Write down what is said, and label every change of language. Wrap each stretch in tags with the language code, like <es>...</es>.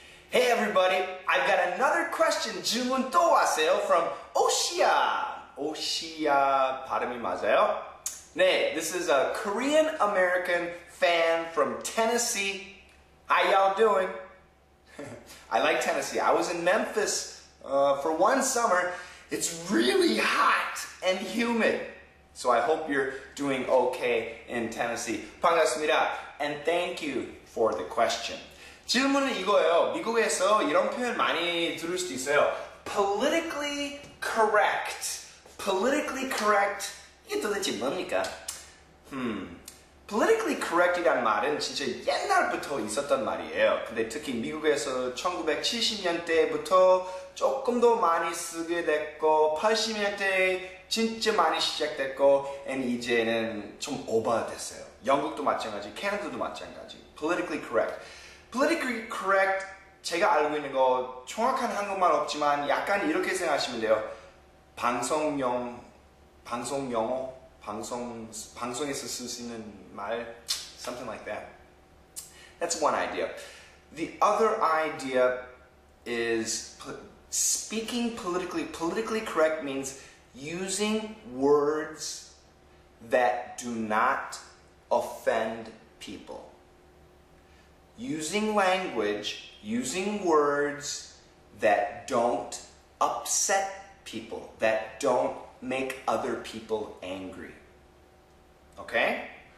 <en>Hey everybody, I've got another question.</en> <ko>질문 또 왔어요 from osyiaa. osyiaa 발음이 맞아요?</ko> <en>네, this is a Korean American fan from Tennessee. How y'all doing? I like Tennessee. I was in Memphis for one summer. It's really hot and humid. So I hope you're doing okay in Tennessee.</en> <ko>반갑습니다.</ko> <en>And thank you for the question.</en> <ko>질문은 이거예요. 미국에서 이런 표현 많이 들을 수도 있어요.</ko> <en>Politically correct. Politically correct.</en> <ko>이게 도대체 뭡니까? Politically correct이란 말은 진짜 옛날부터 있었던 말이에요. 근데 특히 미국에서 1970년대부터 조금 더 많이 쓰게 됐고 80년대에 진짜 많이 시작됐고 and 이제는 좀 오버됐어요. 영국도 마찬가지, 캐나다도 마찬가지.</ko> <en>Politically correct.</en> <ko>Politically correct, 제가 알고 있는 거 정확한 한국말 없지만 약간 이렇게 생각하시면 돼요. 방송용어, 방송에서 쓸 수 있는 말,</ko> <en>something like that. That's one idea. The other idea is speaking politically. Politically correct means using words that do not offend people. Using language, using words that don't upset people, that don't make other people angry. Okay?</en>